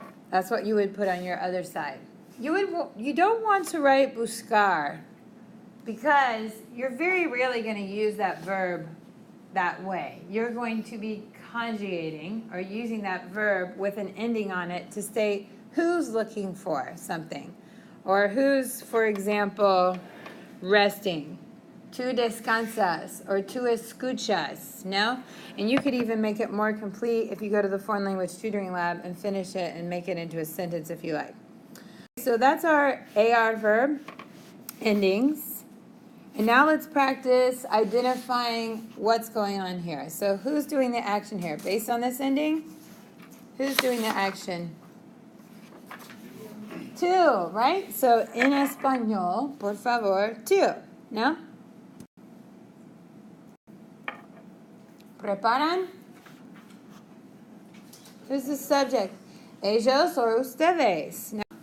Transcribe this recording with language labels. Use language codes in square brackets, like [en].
[en] That's what you would put on your other side. You don't want to write buscar because you're very rarely going to use that verb that way. You're going to be conjugating or using that verb with an ending on it to state who's looking for something or who's, for example, resting. [es] Tú descansas or tú escuchas, no? [en] And you could even make it more complete if you go to the Foreign Language Tutoring Lab and finish it and make it into a sentence if you like. So that's our AR verb endings. And now let's practice identifying what's going on here. So who's doing the action here? Based on this ending, who's doing the action? [es] Tú, right? So en español, por favor, tú, no? ¿Preparan? [en] Who's the subject? Ellos or ustedes? No.